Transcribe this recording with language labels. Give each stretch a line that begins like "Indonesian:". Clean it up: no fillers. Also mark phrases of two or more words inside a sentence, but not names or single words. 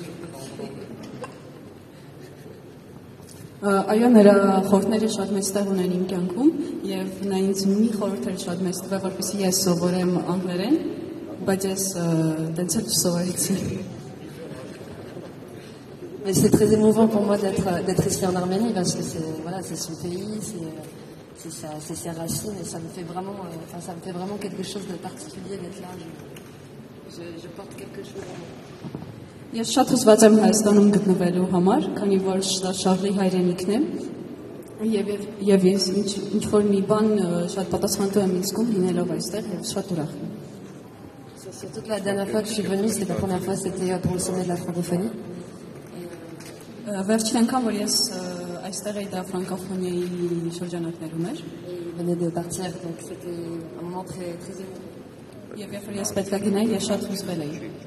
Armenian: Այո, նրա խորհուրդները շատ մեծ տեղ ունեն իմ կյանքում եւ նա ինձ մի խորհուրդ էր շատ մեծ տվել, որպեսզի ես սովորեմ անգլերեն, բայց ես տենց էլ չսովորեցի։
French: Mais c'est très émouvant pour moi d'être ici en Arménie parce que c'est son pays, c'est ses racines et ça me fait vraiment quelque chose de particulier d'être là. Je porte quelque chose en moi.
Armenian: Ես շատ հուզված եմ Հայաստանում գտնվելու համար, քանի որ Շարլի հայրենիքն է եւ ես ինչ որ մի բան շատ պատասխանատու եմ ինձ զգում լինելով այստեղ եւ շատ ուրախ եմ։
French: Surtout que la dernière fois que je suis venue, c'était la première fois, c'était pour le sommet de la francophonie.
Armenian: Վերջին անգամ որ ես այստեղ էի դա ֆրանկոֆոնիայի շրջանակներում էր։
French: Il venait de partir, donc c'était un moment très très émouvant.
Armenian: Եվ երբ ես պետք է գնայի, ես շատ հուզվել էի։